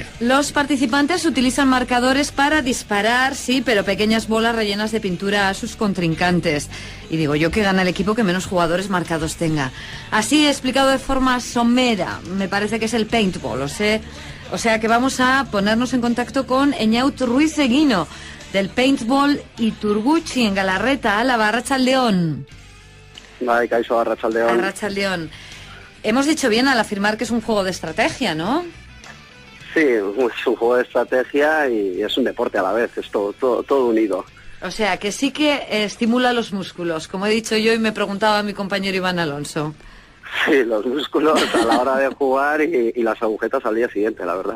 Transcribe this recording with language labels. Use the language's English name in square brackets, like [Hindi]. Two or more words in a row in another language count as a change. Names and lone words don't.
[Spanish] Los participantes utilizan marcadores para disparar, sí, pero pequeñas bolas rellenas de pintura a sus contrincantes. Y digo yo que gana el equipo que menos jugadores marcados tenga. Así, explicado de forma somera, me parece que es el paintball, o sea que vamos a ponernos en contacto con Eñaut Ruiz Eguino, del paintball Iturguchi en Galarreta, Álava. [Basque] Arratsaldeon. Bai, kaixo, arratsaldeon. Arratsaldeon. [Spanish] Hemos dicho bien al afirmar que es un juego de estrategia, ¿no? Sí, es un juego de estrategia y es un deporte a la vez, es todo unido. O sea, que sí que estimula los músculos, como he dicho yo y me preguntaba mi compañero Iván Alonso. Sí, los músculos a la hora de jugar y las agujetas al día siguiente, la verdad.